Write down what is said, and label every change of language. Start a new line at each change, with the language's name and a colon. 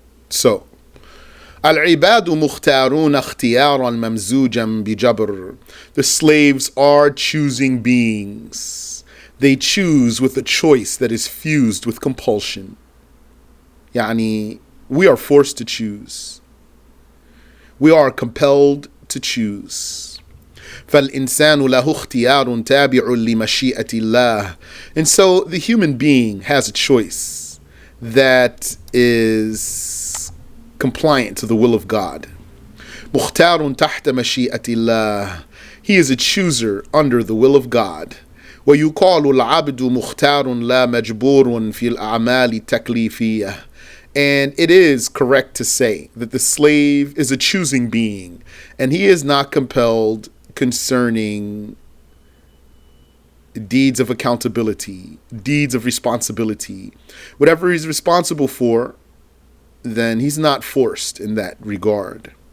Arabic: So, Al-ibadu mukhtarun ikhtiyaran mamzujan bijabr.
English: The slaves are choosing beings. They choose with a choice that is fused with compulsion. Yani, we are forced to choose. We are compelled to choose.
Arabic: فالإنسان له اختيار تابع لمشيئة الله.
English: And so the human being has a choice that is compliant to the will of God.
Arabic: مختار تحت مشيئة الله.
English: He is a chooser under the will of God.
Arabic: ويقال العبد مختار لا مجبور في الأعمال التكليفية.
English: And it is correct to say that the slave is a choosing being, and he is not compelled concerning deeds of accountability, deeds of responsibility. Whatever he's responsible for, then he's not forced in that regard.